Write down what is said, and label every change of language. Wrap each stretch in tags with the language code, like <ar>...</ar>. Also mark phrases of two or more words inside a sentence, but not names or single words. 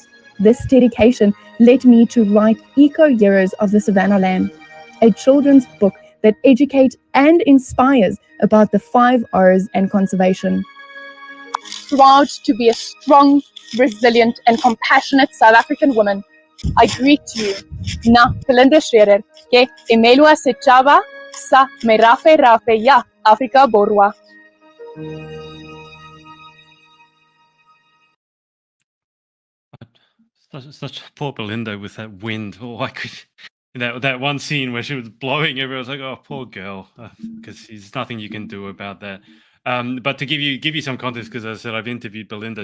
<en>This dedication led me to write Eco Heroes of the Savannah Land, a children's book that educates and inspires about the 5 R's and conservation. Proud to be a strong, resilient, and compassionate South African woman, I greet you,</en> <st>na Belinda Scherer, ke emelua sechava sa merafe rafe ya Afrika Borwa.</st> <en>Such poor Belinda with that wind. Oh, I could that one scene where she was blowing everyone was like, oh, poor girl, because there's nothing you can do about that. But to give you some context, because as I said, I've interviewed Belinda.</en>